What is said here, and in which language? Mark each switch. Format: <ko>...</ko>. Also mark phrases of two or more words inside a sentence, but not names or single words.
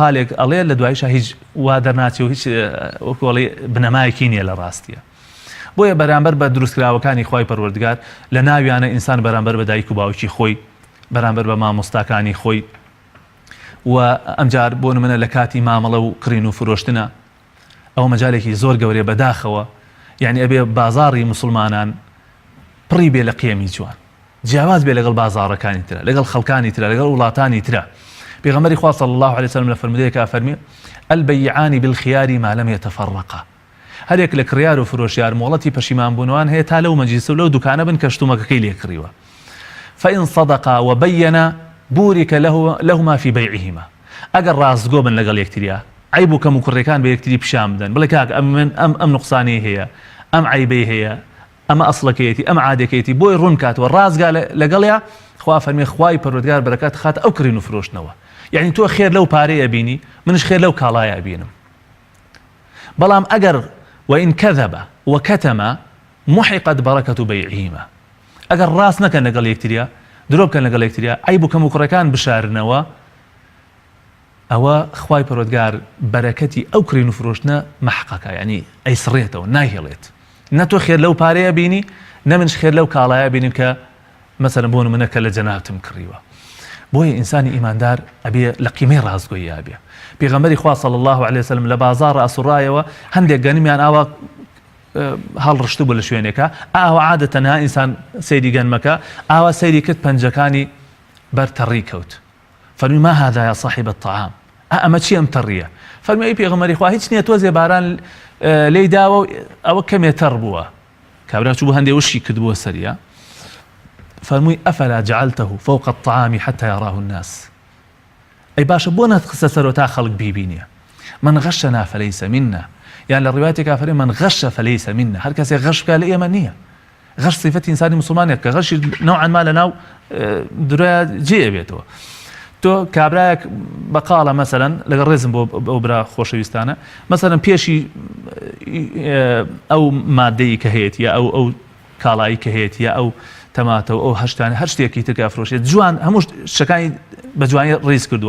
<ckb>قالێک ئەڵێ لە دوایشە هیچ وا دەرناچێ و هیچ وەکوڵی بنەمایەکی نییە لە ڕاستیە بۆیە بەرامبەر بە دروستکراوەکانی خوای پەروەردگار لە ناویانە ئینسان بەرامبەر بە دایک و باوکی خۆی بەرامبەر بە مامۆستاکانی خۆی و ئەمجار بۆ نمونە لە کاتی مامەڵە و کڕین و فرۆشتنە ئەو مەجالێکی زۆر گەورەیە بەداخەوە، یعنی ئەبێ بازاڕی مسلمانان پڕی بێ لە قیەمی جوان، جیاواز بێ لەگەڵ بازاڕەکانی ترە، لەگەڵ خەڵکانی ترە، لەگەڵ وڵاتانی ترە. پێغەمبەری خوا</ckb> <ar>صلی الله عليه وسلم</ar> <ckb>لە فەرمودەیەکە فەرمێ</ckb> <ar>البەیعان بالخیار ما لم يتفرقا.</ar> <ckb>هەرێک لە کڕیار و فرۆشیار مۆڵەتی پەشیمان بوونەوان هەیە تا لەو مەجلیسە و لەو دوکانە بن کە شتومەکەکەی لێ کڕیوە.</ckb> <ar>فإن صدقا وبينا بورك لهما في بيعهما.</ar> <ckb>ئەگەر ڕاستگۆ بن لەگەڵ یەکتریا، عیب و کەم و کوڕەکان بە یەکتری پیشان بدەن، بڵێ کاک ئەم نوقسانی هەیە، ئەم عیبەی هەیە، ئەمە ئەسڵەکەیەتی، ئەم عادەکەیەتی، بۆی ڕوون کاتەوە ڕازگا لەگەڵیا، خوا فەرمێ خوای پەروەردگار بەرەکات خاتە ئەو کڕین و فرۆشتنەوە. یعنی تۆ خێر لەو پارەیە بینی، منش خێر لەو کاڵایە بینم. بەڵام ئەگەر</ckb> <ar>وإن كذب وكتم محقت بركة بيعهما.</ar> <ckb>ئەگەر ڕاست نەکەن لەگەڵ یەکتریا، درۆ بکەن لەگەڵ یەکتریا، عیب و کەم و کوڕەکان بشارنەوە، ئەوە خوای پەروەردگار بەرەکەتی ئەو کڕین و فرۆشتنە مەحقەکە، یعنی ئەیسڕێتەوە، ناهێڵێت. نە تۆ خێر لەو پارەیە بینی، نە منش خێر لەو کاڵایە بینیم کە مەسەلەن بۆ نمونە کە لە جەنابتم کڕیوە. بۆیە ئینسانی ئیماندار ئەبێ لە قیمەی ڕاستگۆیی ئەبێ. پێغەمبەری خوا</ckb> <ar>صلی الله عليه وسلم</ar> <ckb>لە بازاڕ ئەسوڕایەوە هەندێک گەنمیان ئاوا هەڵڕشت بوو لە شوێنێکە، ئاوا عادەتەن ئینسان سەیری گەنمەکە، ئاوا سەیری کرد پەنجەکانی بەرتەڕی کەوت.</ckb> <ar>فەرمی ما هذا يا صاحب الطعام،</ar> <ckb>ئەمە چی ئەم تەڕیە؟ فەرمی ئەی پێغەمبەری خوا هیچ نییە، تۆزێ باران لێی داوە و ئەوە کەمێ تەڕ بووە، کابرا چوو بۆ هەندێ وشی کردبووە سەریە.</ckb> <ar>فەرمووی ئەفەلا جعلته فوق الطعام حتى يراه الناس.</ar> <ckb>ئەی باشە بۆ نەتخسە سەرەوە تا خەڵک بیبینێ.</ckb> <ar>من غشنا فليس منا. يعني</ar> <ckb>لە ڕیواتێکا فەرمێ</ckb> <ar>من غش فليس منا.</ar> <ckb>هەر کەسێک غەش بکات لە ئێمە نییە. غەش صفەتی ئینسانی مسلمانێک کە غەشی نوعا ما لەناو درۆیە جێ بێتەوە. تۆ کابرایەک بەقاڵە مەسەلەن لەگەڵ ڕێزم بۆ ئەو برا خۆشەویستانە، مەسەلەن پێشی ئەو مادەی کە هەیەیە، ئەو کاڵایی کە هەیەیە، ئەو تەماتەوە، ئەو هەشتانی هەر شتێکی ترکە فرۆشێت جوان، هەموو شەکانی بە جوانی ڕیز کردووە.</ckb>